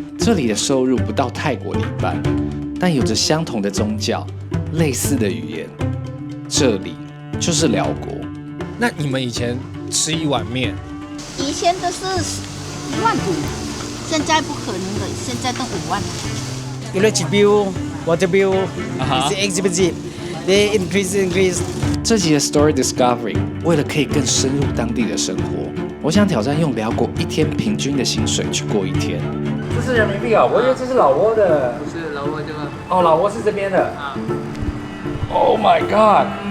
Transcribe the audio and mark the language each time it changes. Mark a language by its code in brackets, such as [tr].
[zh] 這裡的收入不到泰國的一半，但有着相同的宗教、類似的語言。這裡就是寮國。那你們以前吃一碗麵，以前都是1萬5，現在不可能了，現在都5萬。 [en] Electric bill, water bill, it's expensive. They increase. [zh] 這集的 Story Discovery 為了可以更深入當地的生活，我想挑戰用寮國1天平均的薪水去過1天。這是人民幣哦，我以為這是老撾的。不是老撾這個。哦，老撾是這邊的。 [en] Oh my god！